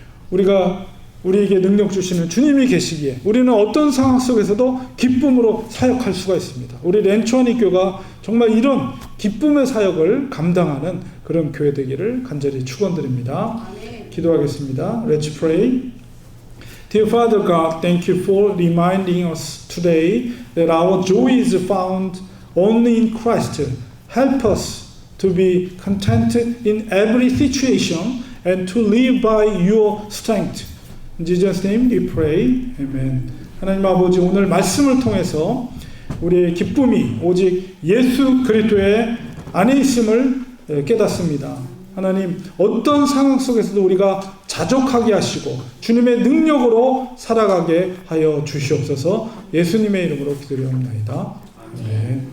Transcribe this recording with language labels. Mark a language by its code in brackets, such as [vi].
[ko] 우리가 우리에게 능력 주시는 주님이 계시기에 우리는 어떤 상황 속에서도 기쁨으로 사역할 수가 있습니다. 우리 렌초아니교가 정말 이런 기쁨의 사역을 감당하는 그런 교회 되기를 간절히 축원드립니다. 기도하겠습니다. [en] Let's pray. Dear Father God, thank you for reminding us today that our joy is found only in Christ. Help us to be contented in every situation and to live by your strength. In Jesus' name we pray. Amen. [ko] 하나님 아버지, 오늘 말씀을 통해서 우리의 기쁨이 오직 예수 그리스도의 안에 있음을 깨닫습니다. 하나님, 어떤 상황 속에서도 우리가 자족하게 하시고 주님의 능력으로 살아가게 하여 주시옵소서. 예수님의 이름으로 기도드립니다. 아멘.